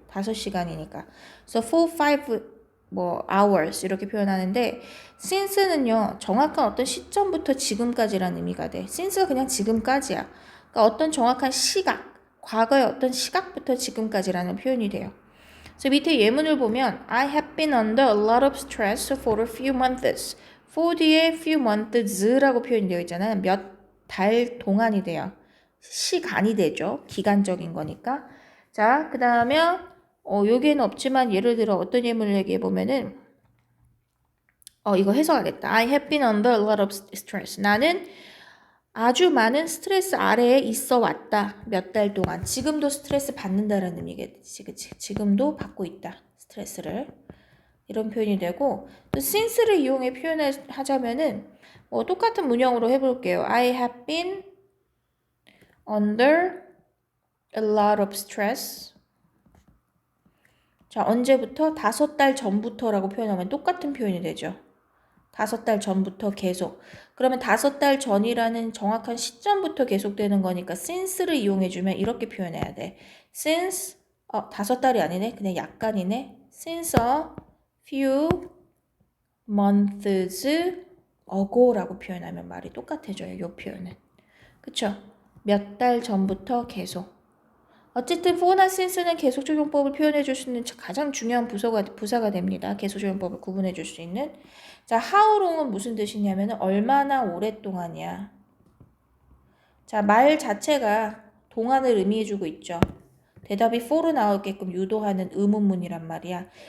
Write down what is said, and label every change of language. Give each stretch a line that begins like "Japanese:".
Korean: 5시간이니까. 그래서
English: for 5 hours
Korean: 이렇게 표현하는데 since는요. 정확한 어떤 시점부터 지금까지라는 의미가 돼. since가 그냥 지금까지야. 그러니까 어떤 정확한 시각, 과거의 어떤 시각부터 지금까지라는 표현이 돼요. 그래서 밑에 예문을 보면
English: I have been under a lot of stress for a few months.
Korean: for 뒤에 few months라고 표현이 되어 있잖아요. 몇 달 동안이 돼요. 시간이 되죠. 기간적인 거니까. 자, 그 다음에 여기에는 없지만 예를 들어 어떤 예문을 얘기해 보면은 이거 해석하겠다.
English: I have been under a lot of stress.
Korean: 나는 아주 많은 스트레스 아래에 있어 왔다. 몇 달 동안. 지금도 스트레스 받는다라는 의미겠지. 그치? 지금도 받고 있다. 스트레스를. 이런 표현이 되고 또 since를 이용해 표현하자면은 똑같은 문형으로 해볼게요.
English: I have been under a lot of stress.
Korean: 자, 언제부터? 5달 전부터라고 표현하면 똑같은 표현이 되죠. 5달 전부터 계속. 그러면 5달 전이라는 정확한 시점부터 계속되는 거니까 since를 이용해주면 이렇게 표현해야 돼. since 5달이 아니네. 그냥 약간이네.
English: since a few months ago
Korean: 라고 표현하면 말이 똑같아져요. 이 표현은. 그쵸? 몇 달 전부터 계속. 어쨌든 for나 since는 계속적용법을 표현해 줄 수 있는 가장 중요한 부사가 됩니다. 계속적용법을 구분해 줄 수 있는. 자, how long은 무슨 뜻이냐면 얼마나 오랫동안이야. 자, 말 자체가 동안을 의미해 주고 있죠. 대답이 for로 나오게끔 유도하는 의문문이란 말이야.